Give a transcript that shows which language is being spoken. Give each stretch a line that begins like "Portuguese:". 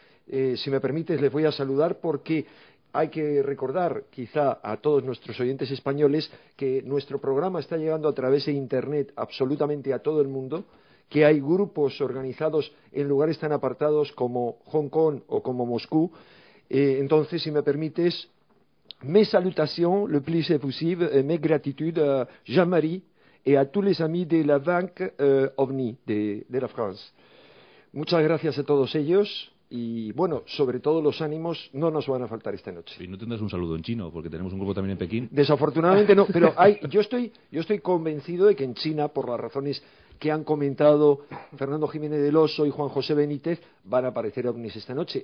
Spanish: Si me permites les voy a saludar porque hay que recordar, quizá a todos nuestros oyentes españoles, que nuestro programa está llegando a través de Internet absolutamente a todo el mundo, que hay grupos organizados en lugares tan apartados como Hong Kong o como Moscú. Entonces, si me permites,
French: mes salutations, le plus possible, mes gratitude a Jean-Marie et à tous les amis de la Banque OVNI de la France.
Spanish: Muchas gracias a todos ellos. Y bueno, sobre todo los ánimos no nos van a faltar esta noche. Y no tendrás un saludo en chino, porque tenemos un grupo también en Pekín. Desafortunadamente no, pero yo estoy convencido de que en China, por las razones que han comentado Fernando Jiménez del Oso y Juan José Benítez, van a aparecer ovnis esta noche.